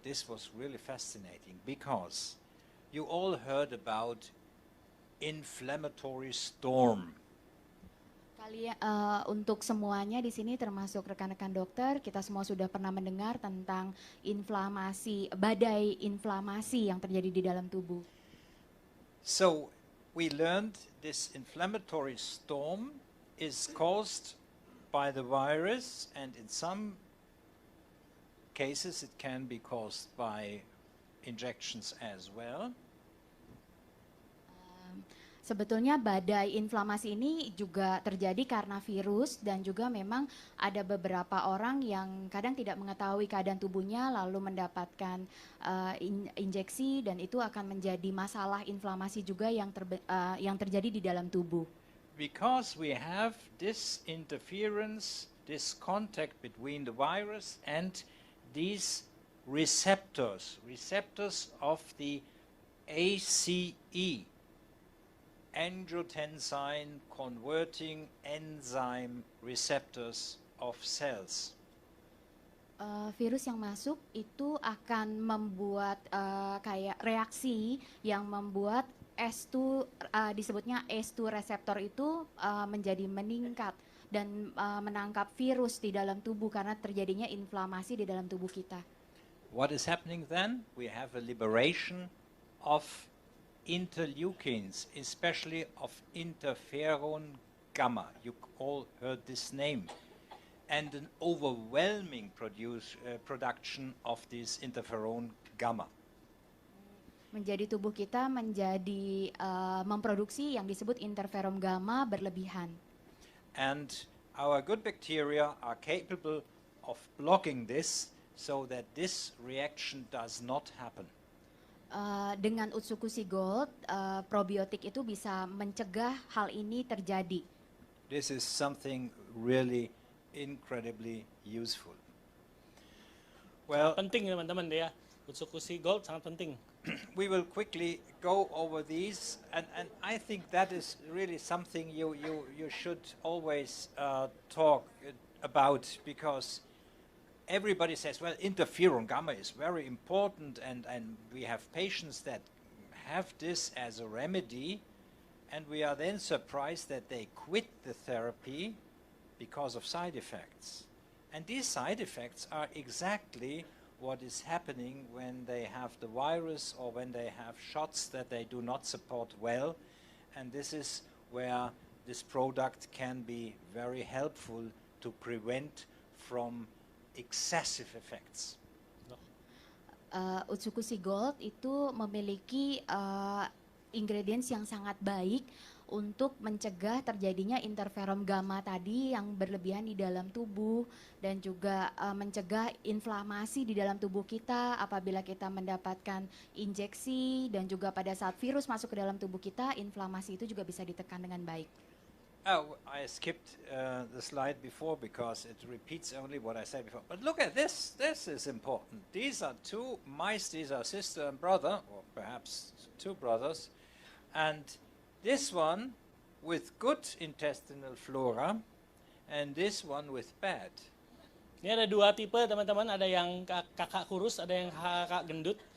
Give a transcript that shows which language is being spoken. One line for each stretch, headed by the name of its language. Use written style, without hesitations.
English: This was really fascinating because you all heard about inflammatory storm.
Indonesian: Untuk semuanya di sini termasuk rekan-rekan dokter, kita semua sudah pernah mendengar tentang inflamasi, badai inflamasi yang terjadi di dalam tubuh.
English: So we learned this inflammatory storm is caused by the virus, and in some cases it can be caused by injections as well.
Indonesian: Sebetulnya badai inflamasi ini juga terjadi karena virus dan juga memang ada beberapa orang yang kadang tidak mengetahui keadaan tubuhnya lalu mendapatkan injeksi dan itu akan menjadi masalah inflamasi juga yang terjadi di dalam tubuh.
English: Because we have this interference, this contact between the virus and these receptors of the ACE, angiotensin converting enzyme receptors of cells.
Indonesian: Virus yang masuk itu akan membuat kayak reaksi yang membuat S2 disebutnya S2 reseptor itu menjadi meningkat dan menangkap virus di dalam tubuh karena terjadinya inflamasi di dalam tubuh kita.
English: What is happening then? We have a liberation of interleukins, especially of interferon gamma. You all heard this name. And an overwhelming production of this interferon gamma.
Indonesian: Menjadi tubuh kita menjadi memproduksi yang disebut interferon gamma berlebihan.
English: And our good bacteria are capable of blocking this so that this reaction does not happen.
Indonesian: Dengan Utsukushhii Gold, probiotik itu bisa mencegah hal ini terjadi.
English: This is something really incredibly useful. Well,
Indonesian: penting teman-teman ya, Utsukushhii Gold sangat penting.
English: we will quickly go over these, and I think that is really something you should always talk about, because everybody says, well, interferon gamma is very important, and we have patients that have this as a remedy, and we are then surprised that they quit the therapy because of side effects. And these side effects are exactly what is happening when they have the virus or when they have shots that they do not support well. And this is where this product can be very helpful to prevent from excessive effects.
Indonesian: Utsukushhii Gold itu memiliki ingredients yang sangat baik untuk mencegah terjadinya interferon gamma tadi yang berlebihan di dalam tubuh, dan juga mencegah inflamasi di dalam tubuh kita apabila kita mendapatkan injeksi, dan juga pada saat virus masuk ke dalam tubuh kita, inflamasi itu juga bisa ditekan dengan baik.
English: Oh, I skipped the slide before because it repeats only what I said before. But look at this. This is important. These are two mice. These are sister and brother, or perhaps two brothers. And this one with good intestinal flora, and this one with bad.
Indonesian: Ini ada dua tipe, teman-teman. Ada yang kakak kurus, ada yang kakak gendut.